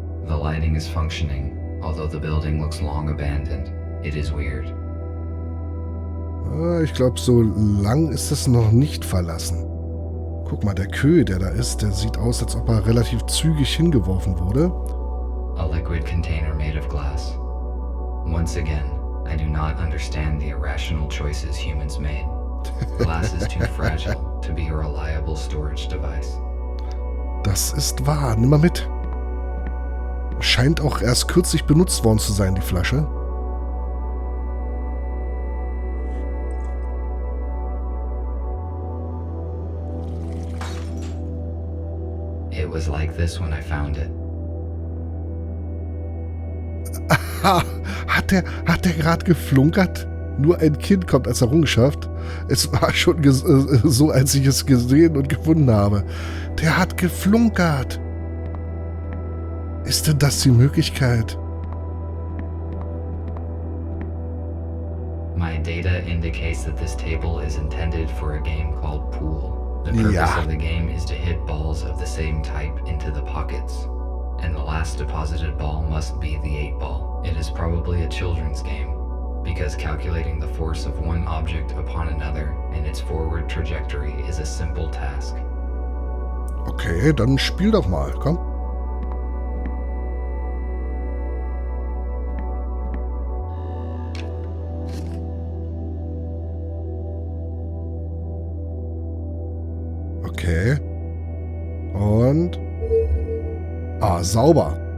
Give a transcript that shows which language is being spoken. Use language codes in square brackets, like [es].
[en] The lighting is functioning, although the building looks long abandoned. It is weird. [de] Ich glaube, so lang ist es noch nicht verlassen. Guck mal, der Köh, der da ist, der sieht aus, als ob er relativ zügig hingeworfen wurde. [en] A liquid container made of glass. Once again, I do not understand the irrational choices humans made. Glass is too fragile to be a reliable storage device. [de] Das ist wahr. Nimm mal mit. Scheint auch erst kürzlich benutzt worden zu sein, die Flasche. [en] It was like this when I found it. [de] Hat der gerade geflunkert? Nur ein Kind kommt als Errungenschaft. Es war schon so, als ich es gesehen und gefunden habe. Der hat geflunkert. Ist denn das die Möglichkeit? [en] My data indicates that this table is intended for a game called Pool. The purpose of the game is to hit balls of the same type into the pockets. And the last deposited ball must be the 8-ball. It is probably a children's game, because calculating the force of one object upon another and its forward trajectory is a simple task. [de] Okay, dann spiel doch mal, komm. Okay. Und... sauber.